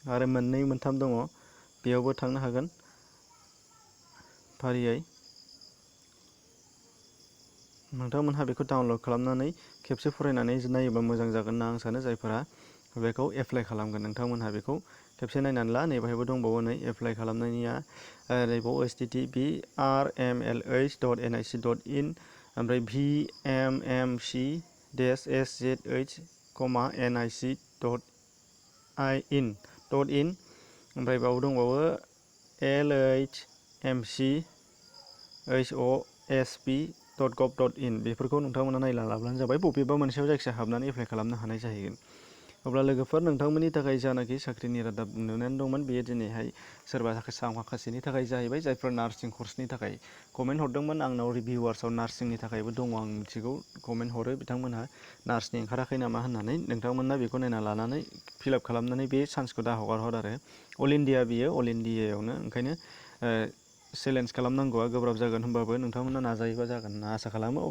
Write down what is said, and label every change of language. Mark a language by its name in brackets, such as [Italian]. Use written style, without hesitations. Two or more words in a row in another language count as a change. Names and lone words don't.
[Bodo] आरो मोननै मोनथाम दङ बेयावबो थांनो हागोन फारियै नोंथांमोनहा बेखौ डाउनलड खालामनानै खेबसे फरायनानै नायोबा मोजां जागोन होनना आं सानो जायफोरा बेखौ एप्लाइ खालामगोन नोंथांमोनहा बेखौ खेबसे नायनानै ला नैबाहायबो दंबावो नै एप्लाइ खालामनायनिया ओरैबाव http://rmlh.nic.in ओमफ्राय vmmc-sh.nic.in ओमफ्राय बाव दंबावो lhmc-hosp.gov.in बेफोरखौ नोंथांमोना नायना लाब्लानो जाबाय बबेबा मोनसेयाव जायखिजाया हाबनानै एप्लाइ खालामनो हानाय जाहैगोन। अब्ला लोगोफोर नोंथांमोननि थाखाय जानाखि साख्रिनि रादाब नुनानै दंमोन बेयो दिनैहाय सोरबा माखासेनि थाखाय जाहैबाय जायफोर नार्सिं कर्सनि थाखाय कमेन्ट हरदोंमोन आंनाव रिभिउवार्सआव नार्सिंनि थाखायबो दङ आं मिथिगौ कमेन्ट हरो बिथांमोनहा नार्सनि ओंखाराखै नामा होननानै नोंथांमोना बेखौ नायना लानानै फिलआप खालामनानै बे चान्सखौ दा हगारहर आरो अल इण्डिया बियो अल इण्डियायावनो ओंखायनो चेलेन्ज खालामनांगौआ गोब्राब जागोन होनबाबो नोंथांमोना नाजायोबा जागोन होनना आसा खालामो।